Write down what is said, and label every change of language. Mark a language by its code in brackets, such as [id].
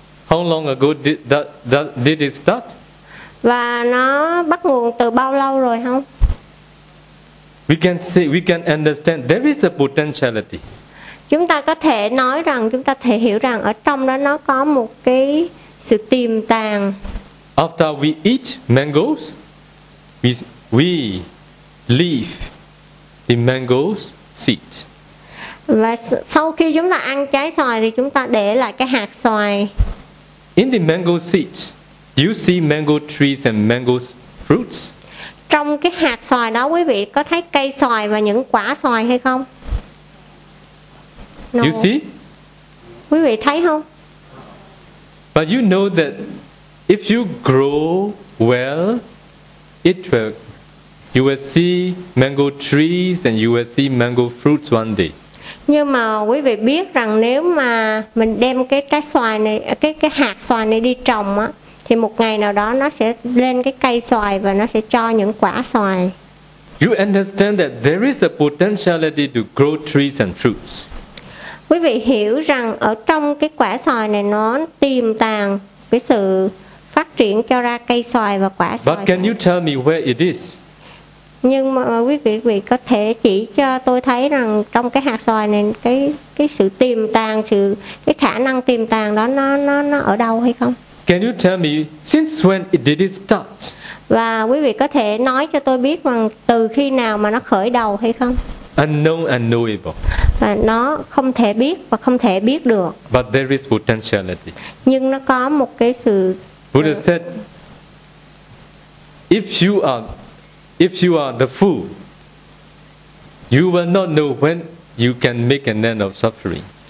[en] How long ago did it start? [vi] Và nó bắt nguồn từ bao lâu rồi không? [en] We can say, we can understand there is a potentiality. [vi] Chúng ta có thể nói rằng, chúng ta thể hiểu rằng ở trong đó nó có một cái sự tiềm tàng. [en] After we eat mangoes, we leave the mangoes seed. [vi] Và sau khi chúng ta ăn trái xoài thì chúng ta để lại cái hạt xoài. [en] In the mango seed, do you see mango trees and mango fruits? [vi] Trong cái hạt xoài đó, quý vị có thấy cây xoài và những quả xoài hay không? [en] No. You see? [vi] Quý vị thấy không? [en] But you know that if you grow well, you will see mango trees and you will see mango fruits one day. [vi] Nhưng mà quý vị biết rằng nếu mà mình đem cái trái xoài này, cái hạt xoài này đi trồng á, thì một ngày nào đó nó sẽ lên cái cây xoài và nó sẽ cho những quả xoài. [en] You understand that there is a potentiality to grow trees and fruits. [vi] Quý vị hiểu rằng ở trong cái quả xoài này nó tiềm tàng cái sự phát triển cho ra cây xoài và quả xoài. [en] But can you tell me where it is? [vi] Nhưng mà quý vị có thể chỉ cho tôi thấy rằng trong cái hạt xoài này cái sự tiềm tàng, sự cái khả năng tiềm tàng đó nó ở đâu hay không? [en] Can you tell me since when did it start? [vi] Và quý vị có thể nói cho tôi biết rằng từ khi nào mà nó khởi đầu hay không? [en] Unknown and knowable. [vi] Và nó không thể biết và không thể biết được. [en] But there is potentiality. [vi] Nhưng nó có một cái sự. [en] Buddha said, if you are the fool, you will not know when you can make an end of suffering.